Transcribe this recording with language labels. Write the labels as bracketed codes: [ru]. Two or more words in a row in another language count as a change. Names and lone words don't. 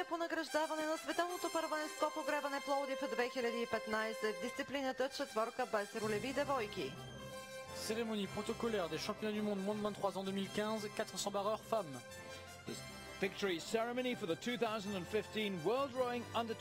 [bg] по награждаване на световното първенство по гребане Пловдив 2015 в дисциплината четворка без ролеви девойки. [fr] Cérémonie protocolaire des championnats du monde moins de 23 ans 2015, 400 barreurs femmes. [en] Victory ceremony for the 2015 World Rowing Under